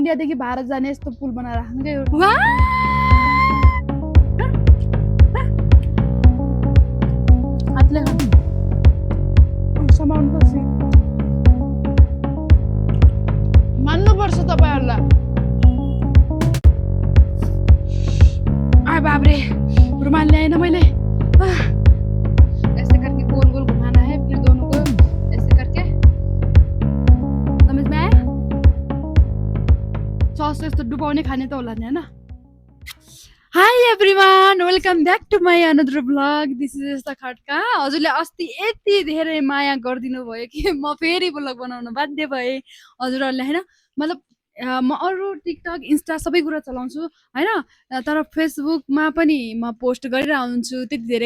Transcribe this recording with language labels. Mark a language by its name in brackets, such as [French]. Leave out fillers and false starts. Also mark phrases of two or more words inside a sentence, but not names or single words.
[Nepali] इन्डियादेखि भारत जाने यस्तो पुल बनाएर राख्नु के हातले समाउनुपर्छ मान्नुपर्छ तपाईँहरूलाई बाबरे रुमाल ल्याएन मैले [Hindi] ऐसे करके गोल गोल घुमाना है फिर दोनों को ऐसे करके समझ में आया [Nepali] सस यस्तो डुबाउने खाने त होला नि हैन [English] Hi everyone welcome back to my another blog this is [Nepali] यस्ता खड्का हजुरले अस्ति यति धेरै माया गरिदिनु भयो कि म फेरि ब्लग बनाउन बाध्य भए हजुरहरूले हैन मतलब म अरू टिकटक इन्स्टा सबै कुरा चलाउँछु हैन तर फेसबुकमा पनि म पोस्ट गरिरहेको हुन्छु त्यति धेरै